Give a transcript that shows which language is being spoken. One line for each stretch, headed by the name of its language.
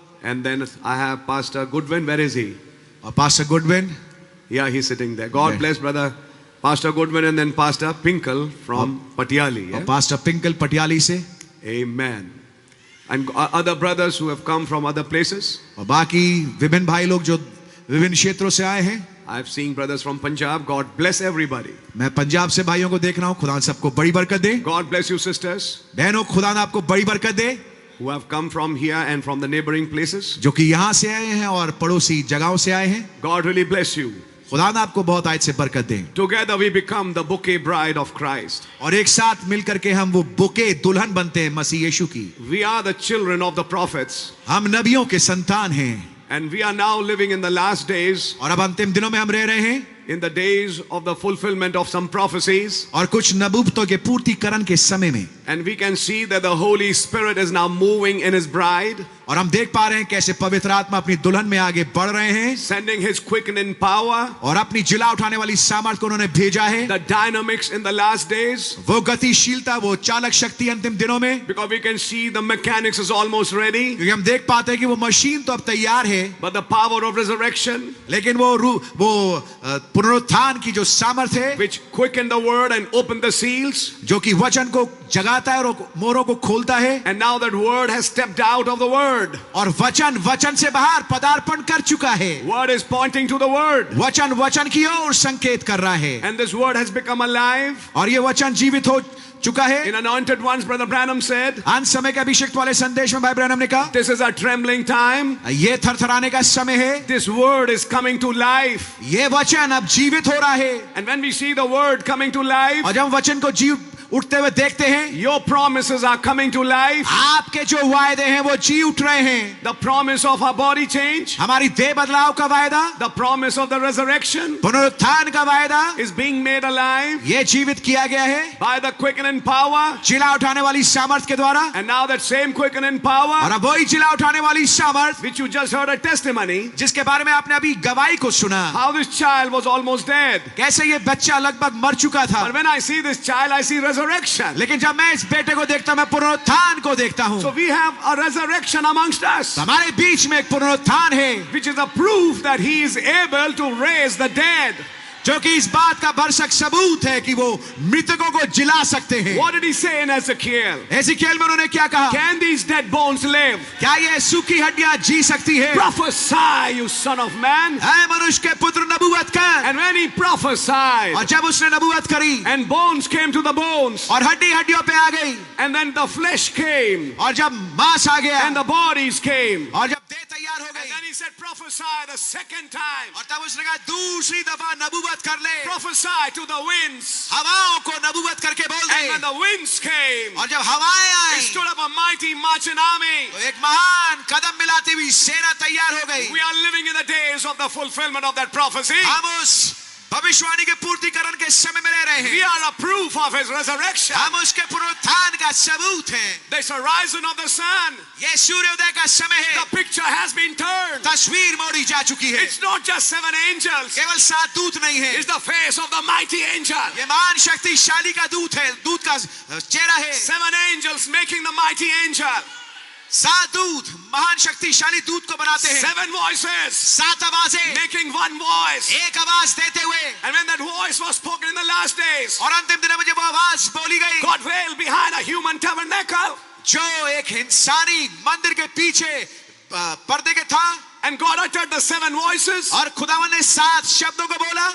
English: and then I have Pastor Goodwin. Where is he?
Hindi: और pastor Goodwin.
English: Yeah, he's sitting there. God Yeah. bless brother Pastor Goodwin and then Pastor Pinkle from Patiali.
Hindi: और
English: Yeah?
Hindi: Pastor पिंकल Patiyali से,
English: Amen. And other brothers who have come from other places.
Hindi: और बाकी विभिन्न भाई लोग जो विभिन्न क्षेत्रों से आए हैं.
English: I've seen brothers from Punjab. God bless everybody.
Hindi: मैं पंजाब से भाइयों को देख रहा हूं. खुदा सबको बड़ी बरकत दे.
English: God bless you sisters
Hindi: बहनों, खुदा आपको बड़ी बरकत दे
English: who have come from here and from the neighboring places.
Hindi: जो कि यहाँ से आए हैं और पड़ोसी जगहों से आए हैं.
English: God really bless you.
Hindi: खुदा आपको बहुत आयत से बरकत दे.
English: Together we become the bouquet bride of Christ.
Hindi: और एक साथ मिलकर के हम वो बुके दुल्हन बनते हैं मसीह यीशु की.
English: We are the children of the prophets.
Hindi: हम नबियों के संतान हैं.
English: And we are now living in the last days,
Hindi: और अब अंतिम दिनों में हम रह रहे हैं.
English: in the days of the fulfillment of some prophecies.
Hindi: और कुछ नबूवतों के पूर्तिकरण के समय में.
English: And we can see that the Holy Spirit is now moving in His bride.
Hindi: और हम देख पा रहे हैं कैसे पवित्र आत्मा अपनी दुल्हन में आगे बढ़ रहे हैं.
English: Sending His quickening power.
Hindi: और अपनी जिला उठाने वाली सामर्थ को उन्होंने भेजा है.
English: The dynamics in the last days.
Hindi: वो गतिशीलता, वो चालक शक्ति अंतिम दिनों में.
English: Because we can see the mechanics is almost ready.
Hindi: क्योंकि हम देख पाते हैं कि वो मशीन तो अब तैयार है.
English: But the power of resurrection,
Hindi: लेकिन वो पुनरुत्थान की जो सामर्थ है,
English: which quickened the word and opened the seals.
Hindi: जो कि वचन को जगाता है और मोहरों को खोलता है.
English: And now that word has stepped out of the word.
Hindi: और वचन से बाहर पदार्पण कर चुका है.
English: Word is pointing to the word.
Hindi: वचन की ओर संकेत कर रहा है.
English: And this word has become alive.
Hindi: और ये वचन जीवित चुका है।
English: In Anointed Ones, Brother Branham said,
Hindi: अंत समय के अभिषेक वाले संदेश में भाई ब्रैनम ने कहा,
English: this is a trembling time.
Hindi: ये थरथराने का समय है।
English: This word is coming to life.
Hindi: ये वचन अब जीवित हो रहा है।
English: And when we see the word coming to life,
Hindi: और जब हम वचन को जीव उठते हुए देखते हैं,
English: your promises are coming to life.
Hindi: आपके जो वायदे हैं वो जी उठ रहे हैं।
English: The promise of our body change,
Hindi: हमारी देह बदलाव का वायदा,
English: the promise of the resurrection
Hindi: पुनरुत्थान का वायदा,
English: is being made alive
Hindi: ये जीवित किया गया है
English: by the quickening power.
Hindi: जिला उठाने वाली सामर्थ के द्वारा।
English: And now that same quickening power,
Hindi: और अब वही जिला उठाने वाली सामर्थ
English: which you just heard a testimony,
Hindi: जिसके बारे में आपने अभी गवाही को सुना,
English: how this child was almost dead.
Hindi: कैसे ये बच्चा लगभग मर चुका था,
English: But when I see this child, I see resurrection.
Hindi: लेकिन जब मैं इस बेटे को देखता हूं, मैं पुनरुत्थान को देखता हूं।
English: So we have a resurrection amongst us,
Hindi: हमारे बीच में एक पुनरुत्थान है
English: which is a proof that he is able to raise the dead.
Hindi: जो कि इस बात का भरसक सबूत है कि वो मृतकों को जिला सकते हैं।
English: What did he say in Ezekiel?
Hindi: एज़ेकियेल में उन्होंने क्या कहा?
English: Can these dead bones live?
Hindi: क्या ये सूखी हड्डियां जी सकती है?
English: Prophesy, you son of man.
Hindi: ऐ मनुष्य के पुत्र नबूवत कर।
English: And when he prophesied,
Hindi: और जब उसने नबूवत करी
English: and bones came to the bones,
Hindi: और हड्डी हड्डियों पे आ गई,
English: and then the flesh came,
Hindi: और जब मांस आ गया,
English: and the bodies came,
Hindi: और जब देह तैयार हो
English: and
Hindi: गई,
English: then he said, prophesy the second time.
Hindi: और तब उसने कहा दूसरी दफा नबूवत कर ले।
English: Prophesy to the winds.
Hindi: हवाओं को नबूवत करके बोल दे।
English: And when the winds came,
Hindi: और जब हवाएं
English: it
Hindi: I,
English: stood up a mighty marching army.
Hindi: तो एक महान कदम मिलाती हुई सेना तैयार हो गई।
English: We are living in the days of the fulfillment of that prophecy.
Hindi: हम उस भविष्यवाणी के पूर्तिकरण के समय में रह रहे
English: We
Hindi: हैं।
English: are a proof of his resurrection.
Hindi: हम उसके पुनरुत्थान का सबूत हैं।
English: This horizon of the sun,
Hindi: ये सूर्योदय का समय है।
English: the picture has been turned.
Hindi: तस्वीर मोड़ी जा चुकी है।
English: It's not just 7 angels.
Hindi: केवल 7 दूत नहीं है।
English: It's the face of the mighty angel.
Hindi: ये महान शक्तिशाली का दूत है, दूत का चेहरा है।
English: 7 angels making the mighty angel.
Hindi: 7 दूत महान शक्तिशाली दूत को बनाते हैं।
English: 7 voices
Hindi: 7 आवाजें
English: making one voice.
Hindi: एक आवाज देते हुए,
English: And when that voice was spoken in the last days,
Hindi: और अंतिम दिनों में जब वो आवाज बोली गई,
English: God veiled behind a human tabernacle.
Hindi: जो एक इंसानी मंदिर के पीछे पर्दे के था,
English: And God uttered the 7 voices.
Hindi: और खुदावन ने 7 शब्दों को बोला,